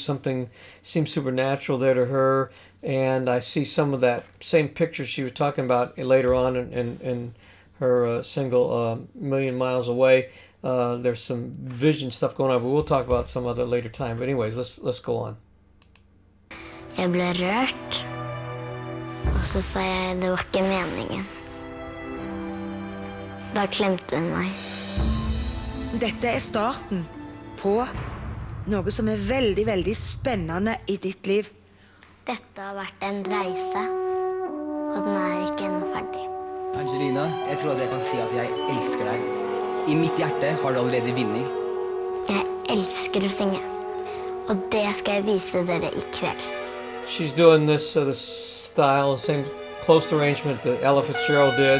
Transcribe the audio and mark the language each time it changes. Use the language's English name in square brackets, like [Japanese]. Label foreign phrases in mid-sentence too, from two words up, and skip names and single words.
[English] Something seemed supernatural there to her, and I see some of that same picture she was talking about later on in her single Million Miles Away. There's some vision stuff going on, but we'll talk about some other later time. But anyways, let's go on. [Norwegian] Jeg ble rørt. Og så sa jeg det var ikke meningen. Da klemte hun meg. Dette starten på noe som veldig, veldig spennende I ditt liv. Dette har vært en reise, og den ikke ennå ferdig. Angelina, jeg tror at jeg kan si at jeg elsker deg. I mitt hjerte har du allerede vunnet. Jeg elsker å synge, og det skal jeg vise dere I kveld. [English] She's doing this style, same close arrangement that Ella Fitzgerald did.